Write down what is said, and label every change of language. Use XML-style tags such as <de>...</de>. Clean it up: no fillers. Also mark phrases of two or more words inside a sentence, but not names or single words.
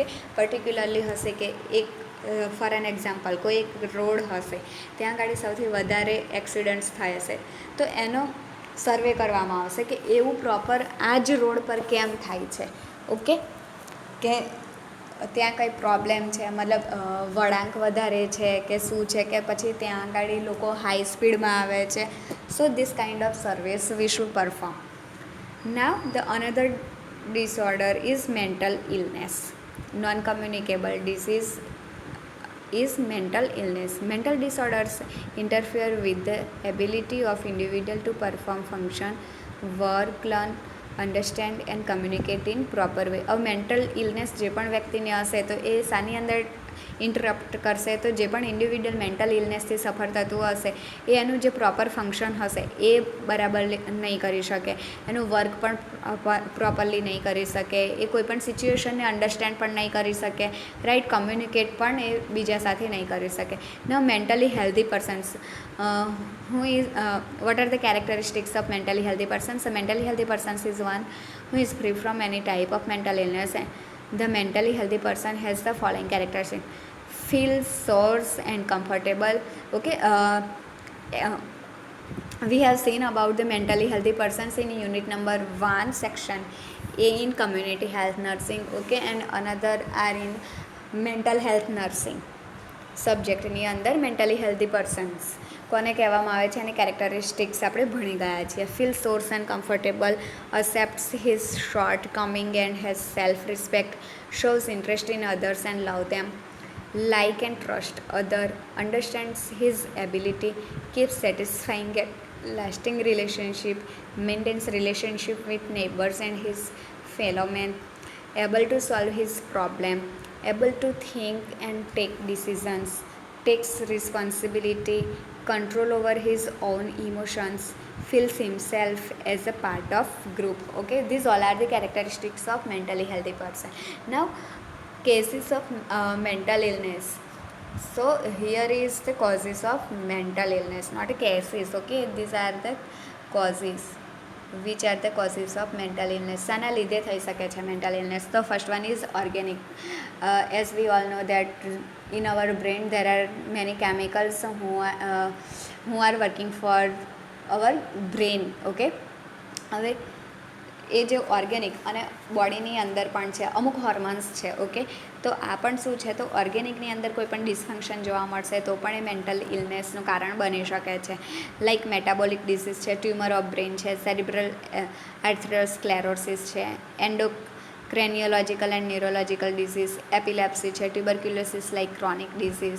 <gu>પર્ટિક્યુલરલી હશે કે એક</gu> <en>for an example</en> <gu>કોઈ એક રોડ હશે ત્યાં આગળ સૌથી વધારે એક્સિડન્ટ્સ થાય હશે તો એનો સર્વે કરવામાં આવશે કે એવું પ્રોપર આ જ રોડ પર કેમ થાય છે, ઓકે, કે ત્યાં કંઈ પ્રોબ્લેમ છે, મતલબ વળાંક વધારે છે કે શું છે, કે પછી ત્યાં આગળ લોકો</gu> <en>high speedમાં</en> <gu>આવે છે.</gu> <en>so this kind of service we should perform. now the another disorder is mental illness. Non-communicable disease is mental illness. Mental disorders interfere with the ability of individual to perform function, work, learn, understand and communicate in proper way.</en> <gu>अब</gu> <en>mental illness</en> <gu>જે પણ વ્યક્તિને હશે તો એ શાની અંદર ઇન્ટરપ્ટ કરશે, તો જે પણ</gu> <en>individual mental illnessથી</en> <gu>સફર થતું હશે એ એનું જે</gu> <en>proper function</en> <gu>હશે એ બરાબર નહીં કરી શકે, એનું વર્ક પણ પ્રોપરલી નહીં કરી શકે, એ કોઈ પણ સિચ્યુએશનને અન્ડરસ્ટેન્ડ પણ નહીં કરી શકે, રાઈટ, કમ્યુનિકેટ પણ એ બીજા સાથે નહીં કરી શકે.</gu> <en>now mentally healthy persons, what are the characteristics of mentally healthy persons? A mentally healthy person is one who is free from any type of mental illness. The mentally healthy person has the following characteristics: feel source and comfortable, okay. We have seen about the mentally healthy persons in unit number 1 section A in community health nursing, okay, and another are in mental health nursing</en> <gu>સબ્જેક્ટની અંદર મેન્ટલી હેલ્ધી પર્સન્સ કોને કહેવામાં આવે છે અને કેરેક્ટરિસ્ટિક્સ આપણે ભણી ગયા છીએ.</gu> <en>feel source and comfortable, accepts his short coming and has self respect, shows interest in others and love them, like and trust other, understands his ability, keeps satisfying and lasting relationship, maintains relationship with neighbors and his fellow men, able to solve his problem, able to think and take decisions, takes responsibility, control over his own emotions, feels himself as a part of group, okay. These all are the characteristics of mentally healthy person. Now cases of mental illness. So here is the causes of mental illness, not cases, okay. These are the causes. which are the causes of mental illness.</en> <gu>શાના લીધે થઈ શકે છે</gu> <en>mental illness?</en> <gu>તો</gu> <en>first one is organic. as we all know that in our brain there are many chemicals who are working for our brain.</en> <gu>ઓકે, હવે એ જે ઓર્ગેનિક અને બોડીની અંદર પણ છે, અમુક હોર્મોન્સ છે. ઓકે, તો આ પણ શું છે, તો ઓર્ગેનિકની અંદર કોઈ પણ ડિસફંક્શન જોવા મળશે તો પણ એ</gu> <en>mental illnessનું</en> <gu>કારણ બની શકે છે.</gu> <en>like metabolic disease</en> <gu>છે,</gu> <en>tumor of brain</en> <gu>છે,</gu> <en>cerebral atherosclerosis</en> <gu>છે,</gu> <en>endocrinological and neurological disease,</en> <gu>એપિલેપ્સી છે,</gu> <en>tuberculosis like chronic disease.</en>